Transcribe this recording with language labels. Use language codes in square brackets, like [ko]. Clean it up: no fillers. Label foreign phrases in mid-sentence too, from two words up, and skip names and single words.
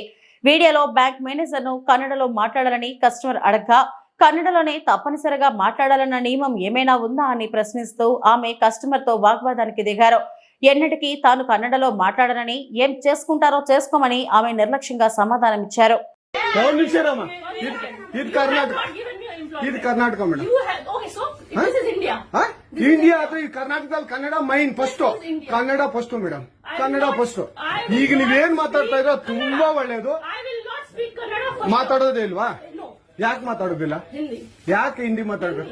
[te] వీడియోలో బ్యాంక్ మేనేజర్ ను కన్నడలో మాట్లాడాలని కస్టమర్ అడగ్గా కన్నడలోనే తప్పనిసరిగా మాట్లాడాలన్న నియమం ఏమైనా ఉందా అని ప్రశ్నిస్తూ ఆమె కస్టమర్ తో వాగ్వాదానికి దిగారు. ఎన్నటికీ తాను కన్నడలో మాట్లాడనని, ఏం చేసుకుంటారో చేసుకోమని ఆమె నిర్లక్ష్యంగా సమాధానమిచ్చారు. ఇది కర్ణాటక మేడం, [kn] ಇಂಡಿಯಾ ಅಥವಾ ಈ ಕರ್ನಾಟಕದಲ್ಲಿ ಕನ್ನಡ [en] main first, [kn] ಕನ್ನಡ [en] first madam, [kn] ಕನ್ನಡ ಫಸ್ಟ್. ಈಗ ನೀವೇನ್ ಮಾತಾಡ್ತಾ ಇರೋ ತುಂಬಾ ಒಳ್ಳೇದು. ಮಾತಾಡೋದೇ ಇಲ್ವಾ? ಯಾಕೆ ಮಾತಾಡೋದಿಲ್ಲ? ಯಾಕೆ ಹಿಂದಿ ಮಾತಾಡ್ಬೇಕು?